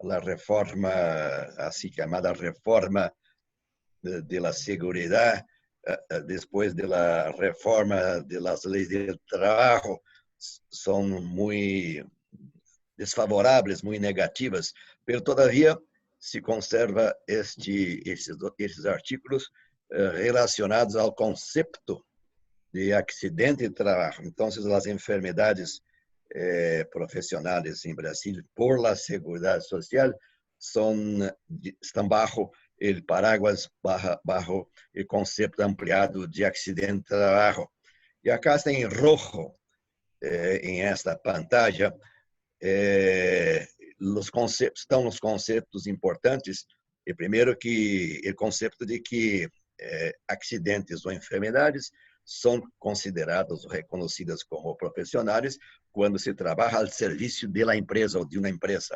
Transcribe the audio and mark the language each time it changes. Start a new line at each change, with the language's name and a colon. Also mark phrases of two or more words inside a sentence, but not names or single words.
Spanish: la reforma, así llamada reforma de la seguridad, después de la reforma de las leyes del trabajo, son muy desfavorables, muy negativas, pero todavía se conserva
Portuguese: esses artículos relacionados ao concepto de accidente de trabalho. Então, as enfermidades profissionais em Brasil por la Seguridade Social estão
Spanish: bajo o paraguas, bajo
Portuguese: o conceito ampliado de acidente de trabalho. E acá está em rojo, em
Spanish: esta pantalla,
Portuguese: estão os conceitos importantes. E primeiro que o conceito de que acidentes ou enfermidades são consideradas ou reconhecidas como profissionais quando se trabalha ao serviço da empresa ou de uma empresa.